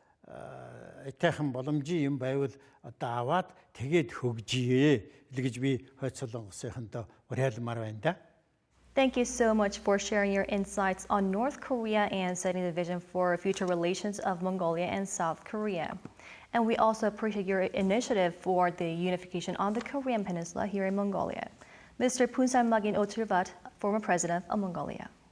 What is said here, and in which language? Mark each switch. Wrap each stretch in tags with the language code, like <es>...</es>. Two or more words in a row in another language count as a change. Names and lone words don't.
<mn>этайхан боломжийн юм байвал одоо аваад тэгээд хөгжие гэж би хойд Солонгосынхондоо уриалмаар байна да.</mn> <en>Thank you so much for sharing your insights on North Korea and setting the vision for future relations of Mongolia and South Korea. And we also appreciate your initiative for the unification on the Korean Peninsula here in Mongolia. Mr. Pusalmangjin Olchirbat, former president of Mongolia.</en>